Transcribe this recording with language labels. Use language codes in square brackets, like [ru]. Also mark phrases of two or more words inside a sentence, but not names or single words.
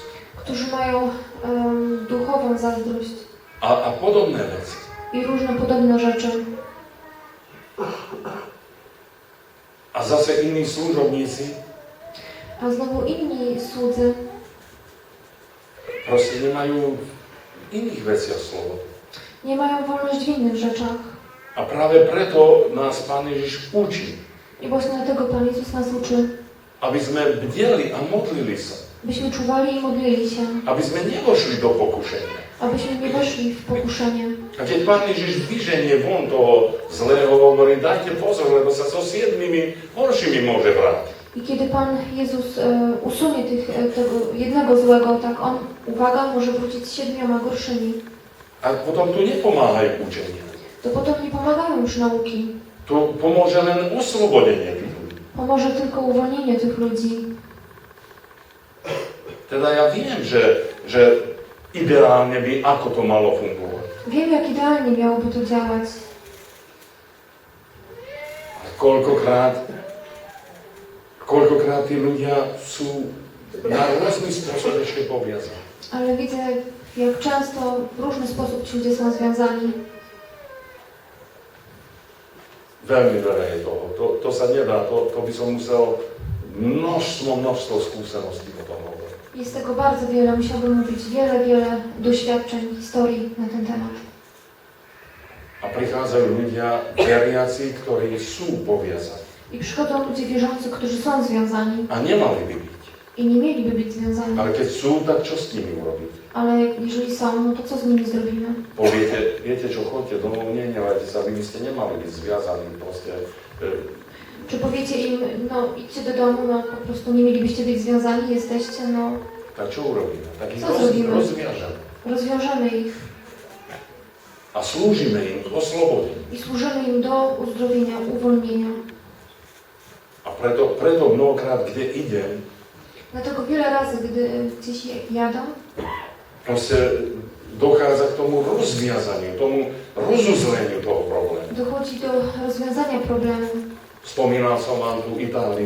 [pl] którzy mają duchową zazdrość [sk] a podobné veci. [pl] i różne podobne rzeczy. [sk] A zase iní služobníci [pl] A znowu inni słudzy [sk] proste nemajú v iných veciach slovo. [pl] nie mają wolność w innych rzeczach. [sk] A práve preto nás Pán Ježiš učí, [pl] I właśnie dlatego Pan Jezus nas uczy, [sk] aby sme bdeli a modlili sa, [pl] byśmy czuwali i modlili się, [sk] aby sme nevošli do pokušenia. [pl] abyśmy nie weszli w pokuszenie. [sk] A keď Pán Ježiš vyženie von toho zlého, hovorí, dajte pozor, lebo sa so 7 horšími môže vrátiť. [pl] I kiedy Pan Jezus usunie tego jednego złego, tak On, uwaga, może wrócić z 7 gorszymi. [sk] A potom tu nepomáhajú učenia. [pl] To potem nie pomagają już nauki. [sk] Tu pomôže len oslobodenie tých ľudí. [pl] Pomoże tylko uwolnienie tych ludzi. [sk] Teda ja viem, že ideálne by ako to malo fungovať. [pl] Wiem, jak idealnie miałoby to działać. [sk] Ale koľkokrát tí ľudia sú na rôzny spôsob ešte poviazaní. [pl] Ale widzę, jak często w różny sposób ci ludzie są związani. [sk] Veľmi veľa je toho. To sa nedá, to by som musel množstvo skúseností o tom hovoriť. [pl] Jest tego bardzo wiele, musiałbym mówić wiele doświadczeń, historii na ten temat. [sk] A prichádzajú ľudia veriaci, ktorí sú poviazaní. [pl] I przychodzą ludzie wierzący, którzy są związani [sk] A nemali by byť. [pl] i nie mieliby być związani. [sk] Ale keď sú, tak čo s nimi urobiť? [pl] Ale jeżeli są, no to co z nimi zrobimy? [sk] Poviete, viete čo, chodte domov, nenevajte sa, vy by ste nemali byť zviazaní proste. [pl] Czy powiecie im, no idźcie do domu, no po prostu nie mielibyście być związani, jesteście, no [sk] Tak čo urobíme? Tak ich [pl] Co zrobimy? [sk] rozviažeme. [pl] rozwiążemy ich [sk] A slúžime im k oslobodeniu. [pl] i służymy im do uzdrowienia, uwolnienia. [sk] A preto mnohokrát, kde idem, [pl] Dlatego wiele razy, gdy gdzieś jadą, [sk] proste dochádza k tomu rozviazaniu, tomu rozuzleniu toho problému. [pl] dochodzi do rozwiązania problemu. [sk] Spomínal som vám tú Itáliu.